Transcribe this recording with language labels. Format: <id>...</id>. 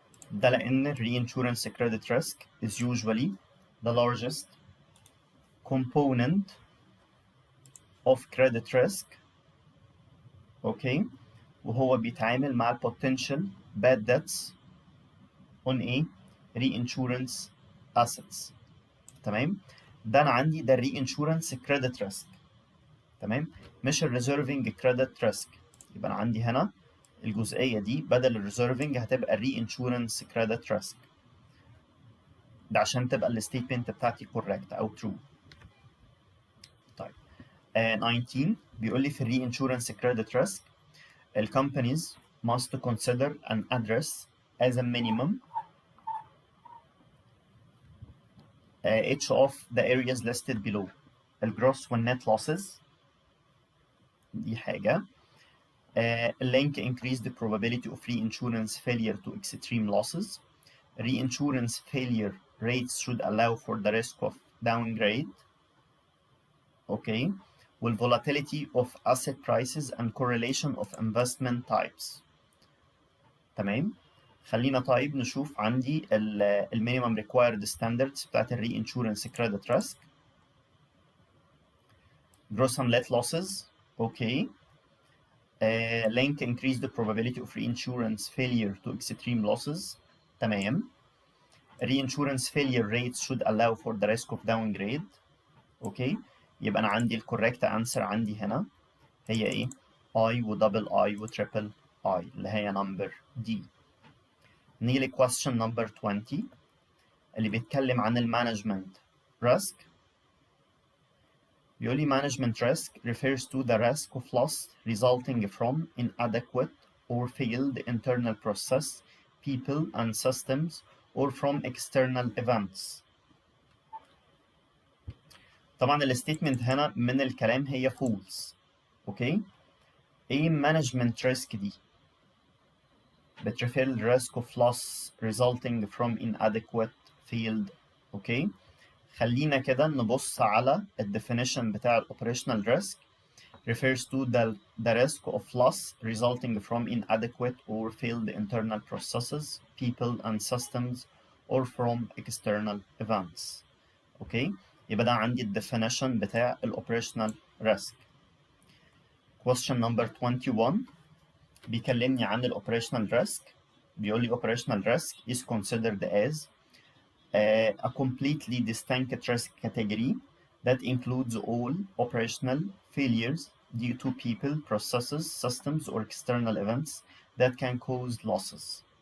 <ar>ده لأن</ar> <en>reinsurance credit risk is usually the largest component of credit risk.</en> <ar>اوكي. وهو بيتعامل مع ال</ar> <en>potential bad debts on reinsurance assets.</en> <ar>تمام. ده انا عندي ده reinsurance credit risk. تمام. مش الريزيرفنج كريدت ريسك. يبقى انا عندي هنا الجزئيه دي بدل الريزيرفنج هتبقى الرينشورنس كريدت ريسك. ده عشان تبقى الستيتمنت بتاعتي كوريكت او ترو. طيب 19 بيقول لي في الري انشورنس كريدت ريسك الكومبانيز</ar> <en>must consider an address as a minimum each of the areas listed below.</en> <ar>الجروس والنت losses دي حاجة.</ar> <en>link increase the probability of reinsurance failure to extreme losses. Reinsurance failure rates should allow for the risk of downgrade. Okay. والvolatility of asset prices and correlation of investment types.</en> <ar>تمام. خلينا طيب نشوف عندي المينيمم ريكوايرد ستاندردز بتاعت الري انشورنس كريدت ريسك.</ar> <en>gross and net losses. Okay. link increase the probability of reinsurance failure to extreme losses.</en> <ar>تمام.</ar> <en>reinsurance failure rates should allow for the risk of downgrade.</en> <ar>اوكي. يبقى انا عندي الكوريكت انسر عندي هنا هي ايه؟ I ودبل I وتريبل I اللي هي نمبر دي. نيجي ل</ar> <en>question number 20</en> <ar>اللي بيتكلم عن المانجمنت risk. بيقول لي</ar> <en>management risk refers to the risk of loss resulting from inadequate or failed internal process, people and systems or from external events.</en> <ar>طبعا الستيتمنت هنا من الكلام هي false. اوكي.</ar> <en>ايه management risk دي؟ بتريفير risk of loss resulting from inadequate failed.</en> <ar>اوكي. خلينا كده نبص على الديفينيشن بتاع</ar> <en>operational risk refers to the risk of loss resulting from inadequate or failed internal processes, people and systems or from external events.</en> <ar>اوكي. يبقى ده عندي الديفينيشن بتاع operational risk.</ar> <en>question number 21</en> <ar>بيكلمني عن</ar> <en>operational risk. بيقول لي operational risk is considered as a completely distinct risk category that includes all operational failures due to people, processes, systems, or external events that can cause losses.</en>